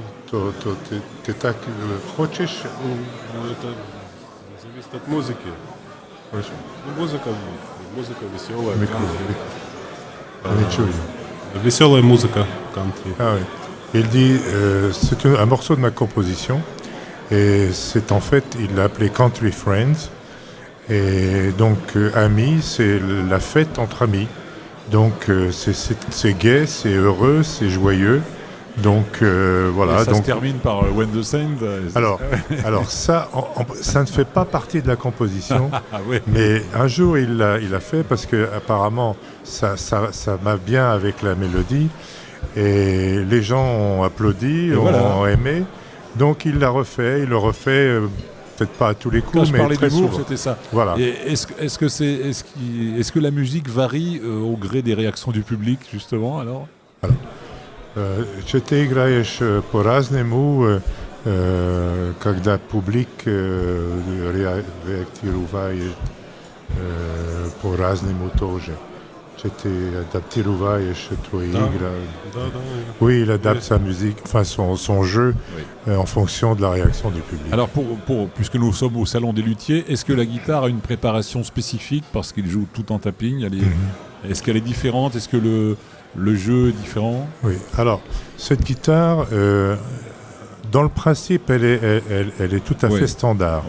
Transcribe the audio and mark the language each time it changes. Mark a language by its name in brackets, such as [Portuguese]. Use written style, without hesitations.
[Russian] To ty tak хочешь? Ну, это зависит от музыки. Хорошо. Ну, музыка веселая. Не чую. Веселая музыка кантри. [French] Ah oui. Il dit, c'est un morceau de ma composition, et c'est en fait, il l'a appelé Country Friends, et donc amis, c'est la fête entre amis. Donc c'est gai, c'est heureux, c'est joyeux. Donc voilà. Et ça donc, se termine par When the Saint. Alors ça, ça ne fait pas partie de la composition. Ah ouais. Mais un jour il l'a fait parce que apparemment ça m'a bien avec la mélodie et les gens ont applaudi, ont aimé. Donc il l'a refait, il le refait. Peut-être pas à tous les coups, Quand je mais parlais très d'humour, souvent. c'était ça. Voilà. Et est-ce que la musique varie au gré des réactions du public, justement, alors [Polish] Czy ty grajesz po raznemu, [Russian] когда публик реактировает по-разному тоже. Ты адаптируешь твои игры. [French] Oui, il adapte sa musique, enfin son jeu en fonction de la réaction du public. Alors, puisque nous sommes au Salon des Luthiers, est-ce que la guitare a une préparation spécifique parce qu'il joue tout en tapping? Est-ce qu'elle est différente? Est-ce que le jeu est différent? Oui, alors, cette guitare, dans le principe, elle est tout à fait standard.